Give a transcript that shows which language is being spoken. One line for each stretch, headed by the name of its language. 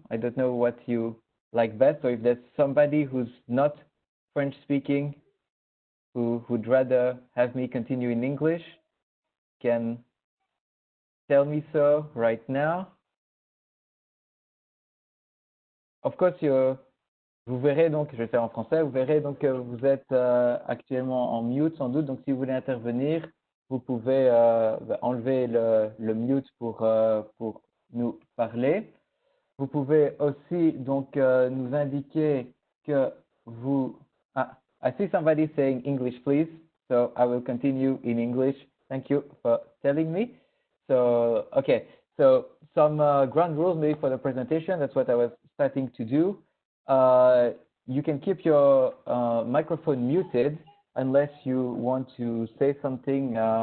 English: I don't know what you like best, or if there's somebody who's not French speaking who would rather have me continue in English, can tell me so right now. Of course,
French: vous verrez donc, je vais faire en français, vous verrez donc que vous êtes actuellement en mute sans doute, donc si vous voulez intervenir, vous pouvez enlever le mute pour nous parler. Vous pouvez aussi donc nous indiquer que vous...
English: I see somebody saying English, please. So I will continue in English. Thank you for telling me. So, okay. So some ground rules maybe for the presentation. That's what I was starting to do. You can keep your microphone muted unless you want to say something.